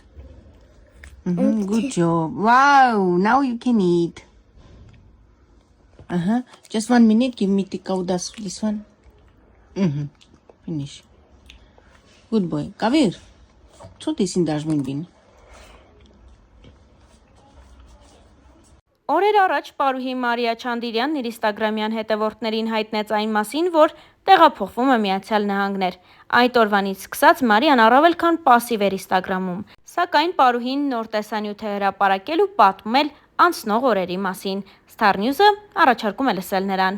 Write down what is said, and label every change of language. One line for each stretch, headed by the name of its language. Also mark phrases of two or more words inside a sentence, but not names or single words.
English: Good job. Wow, now you can eat. Just 1 minute. Give me this one. Finish. Good boy. Kavir, what is in dashmin bin?
Armenian: Օրեր առաջ պարուհի Մարիա Չանդիրյանն իր ինստագրամյան հետևորդներին հայտնեց այն մասին, որ տեղափոխվում է Միացյալ Նահանգներ։ Այդ օրվանից սկսած Մարիան առավել քան պասիվ էր ինստագրամում, սակայն պարուհին նոր տեսանյութ է հրապարակել ու պատմել անցնող օրերի մասին։ Star News-ը առաջարկում է լսել նրան։